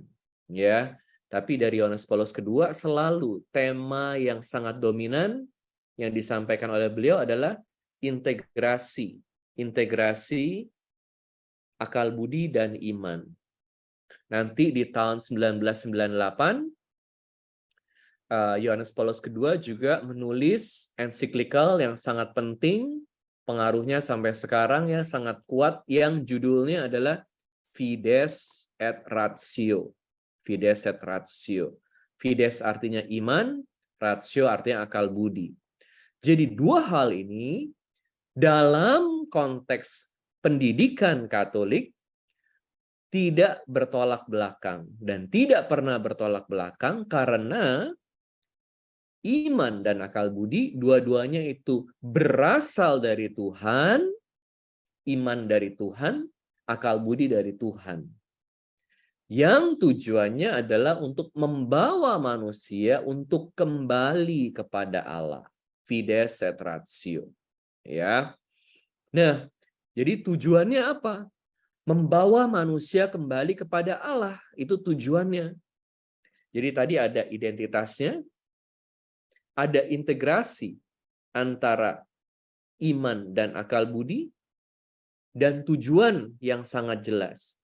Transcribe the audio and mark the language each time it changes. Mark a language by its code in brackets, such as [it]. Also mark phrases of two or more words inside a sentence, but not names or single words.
[id] Ya, tapi dari Yohanes Paulus kedua selalu tema yang sangat dominan yang disampaikan oleh beliau adalah integrasi akal budi dan iman. Nanti di tahun 1998 Yohanes Paulus kedua juga menulis ensiklikal yang sangat penting, pengaruhnya sampai sekarang ya sangat kuat, yang judulnya adalah Fides et Ratio. Fides et Ratio. Fides artinya iman, ratio artinya akal budi. Jadi 2 hal ini dalam konteks pendidikan Katolik tidak bertolak belakang dan tidak pernah bertolak belakang, karena iman dan akal budi dua-duanya itu berasal dari Tuhan, iman dari Tuhan, akal budi dari Tuhan. Yang tujuannya adalah untuk membawa manusia untuk kembali kepada Allah. Fides et Ratio. Ya. Nah, jadi tujuannya apa? Membawa manusia kembali kepada Allah, itu tujuannya. Jadi tadi ada identitasnya, ada integrasi antara iman dan akal budi, dan tujuan yang sangat jelas.